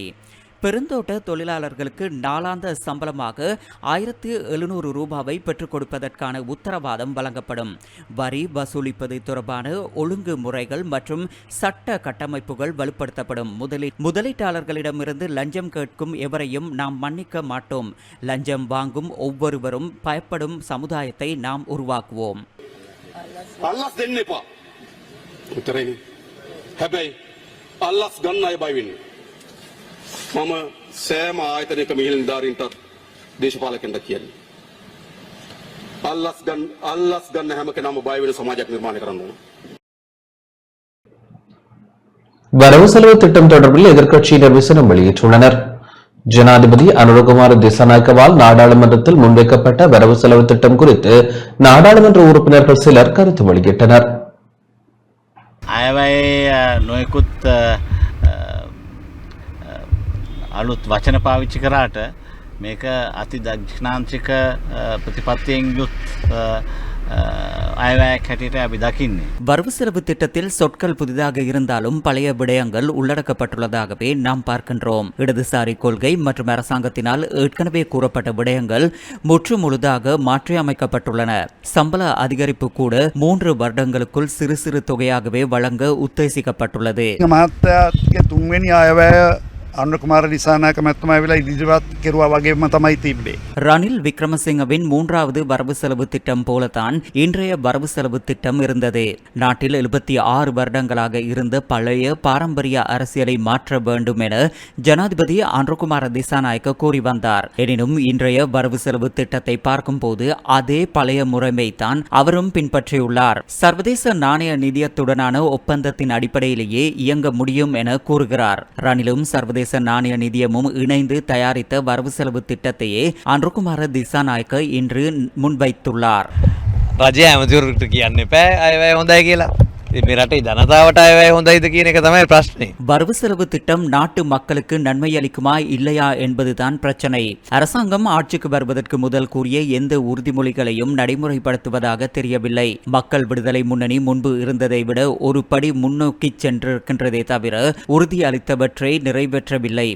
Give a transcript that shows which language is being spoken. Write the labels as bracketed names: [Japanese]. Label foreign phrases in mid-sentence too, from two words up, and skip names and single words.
[Tamil] பெருந்தோட்ட தொழிலாளர்களுக்கு நாளாந்த சம்பளமாக 1,700 ரூபாவை பெற்றுக் கொடுப்பதற்கான உத்தரவாதம் வழங்கப்படும். வரி வசூலிப்பது தொடர்பான ஒழுங்குமுறைகள் மற்றும் சட்ட கட்டமைப்புகள் வலுப்படுத்தப்படும். முதலீட்டாளர்களிடமிருந்து லஞ்சம் கேட்கும் எவரையும் நாம் மன்னிக்க மாட்டோம். லஞ்சம் வாங்கும் ஒவ்வொருவரும் பயப்படும் சமுதாயத்தை நாம் உருவாக்குவோம். [Sinhala] මම සෑම ආයතනයක මිහිල් නිලධාරීන්ටත් දේශපාලකයන්ට කියන්නේ අල්ලස් ගන්න හැම කෙනාම බය වෙන සමාජයක් නිර්මාණය කරන්න ඕන. [Tamil] வரவு செலவு திட்டம் தொடர்பில் எதிர்க்கட்சியினர் விசனம் வெளியிட்டுள்ளனர். ஜனாதிபதி அனுரகுமார திசாநாயக்கவால் நாடாளுமன்றத்தில் முன்வைக்கப்பட்ட வரவு செலவு திட்டம் குறித்து நாடாளுமன்ற உறுப்பினர்கள் சிலர் கருத்து வெளியிட்டனர். [Sinhala] නොයකුත් අලුත් වචන පාවිච්චි කරාට මේක අති දක්ෂිණාන්ත්‍රික ප්‍රතිපත්තියෙන් යුත් අයවැයක් හැටියට අපි දකින්නේ. [Tamil] வரவு செலவு திட்டத்தில் சொற்கள் புதிதாக இருந்தாலும் பழைய விடயங்கள் உள்ளடக்கப்பட்டுள்ளதாகவே நாம் பார்க்கின்றோம். இடதுசாரி கொள்கை மற்றும் அரசாங்கத்தினால் ஏற்கனவே கூறப்பட்ட விடயங்கள் முற்று முழுதாக மாற்றியமைக்கப்பட்டுள்ளன. சம்பள அதிகரிப்பு கூட 3 வருடங்களுக்குள் சிறு சிறு தொகையாகவே வழங்க உத்தேசிக்கப்பட்டுள்ளது. [Sinhala] මහත්තයාගේ තුන්වෙනි අයවැය අනුරකුමාර දිසානායක මැතිතුමා ඇවිල්ලා ඉදිරිපත් කෙරුවා වගේම තමයි තිබ්බේ. [Tamil] ரணில் விக்ரமசிங்கவின் 3வது வரவு செலவு திட்டம் போலத்தான் இன்றைய வரவு செலவு திட்டம் இருந்தது. நாட்டில் 76 வருடங்களாக இருந்த பழைய பாரம்பரிய அரசியலை மாற்ற வேண்டும் என ஜனாதிபதி அனுரகுமார திசாநாயக்க கூறி வந்தார். எனினும் இன்றைய வரவு செலவு திட்டத்தை பார்க்கும்போது அதே பழைய முறைமை தான் அவரும் பின்பற்றியுள்ளார். சர்வதேச நாணய நிதியத்துடனான ஒப்பந்தத்தின் அடிப்படையிலேயே இயங்க முடியும் என கூறுகிறார். ரணிலும் சர்வதேச நாணய நிதியமும் இணைந்து தயாரித்த வரவு செலவு திட்டத்தையே அனுரகுமார திசாநாயக்க இன்று முன்வைத்துள்ளார். [Sinhala] රජය ඇමතිවරුට කියන්න එපා අයවැය හොඳයි කියලා. මේ රටේ ජනතාවට අයවැය හොඳයිද කියන එක තමයි ප්‍රශ්නේ. [Tamil] வரவு செலவு திட்டம் நாட்டு மக்களுக்கு நன்மை அளிக்குமா இல்லையா என்பதுதான் பிரச்சனை. அரசாங்கம் ஆட்சிக்கு வருவதற்கு முதல் கூறிய எந்த உறுதிமொழிகளையும் நடைமுறைப்படுத்துவதாக தெரியவில்லை. மக்கள் விடுதலை முன்னணி முன்பு இருந்ததை விட ஒரு படி முன்னோக்கி சென்றிருக்கின்றதே தவிர உறுதி அளித்தவற்றை நிறைவேற்றவில்லை.